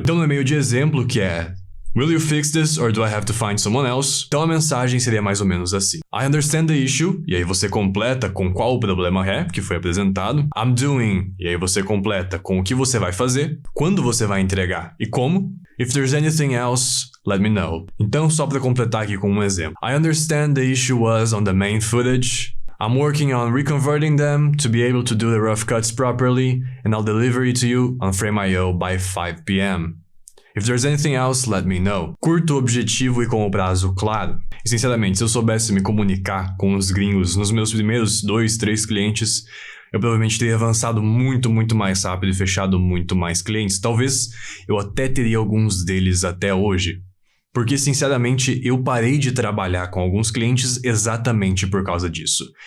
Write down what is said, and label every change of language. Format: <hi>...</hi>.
<pt>Então no e-mail de exemplo, que é</pt> <en>"Will you fix this or do I have to find someone else?"</en> <pt>Então a mensagem seria mais ou menos assim:</pt> <en>"I understand the issue",</en> <pt>e aí você completa com qual o problema é, que foi apresentado.</pt> <en>"I'm doing",</en> <pt>e aí você completa com o que você vai fazer, quando você vai entregar e como.</pt> <en>"If there's anything else, let me know."</en> <pt>Então, só para completar aqui com um exemplo.</pt> <en>"I understand the issue was on the main footage. I'm working on reconverting them to be able to do the rough cuts properly, and I'll deliver it to you on Frame.io by 5 p.m. If there's anything else, let me know."</en> <pt>Curto, objetivo e com o prazo claro. E sinceramente, se eu soubesse me comunicar com os gringos nos meus primeiros 2, 3 clientes, eu provavelmente teria avançado muito mais rápido e fechado muito mais clientes. Talvez eu até teria alguns deles até hoje. Porque, sinceramente, eu parei de trabalhar com alguns clientes exatamente por causa disso.</pt>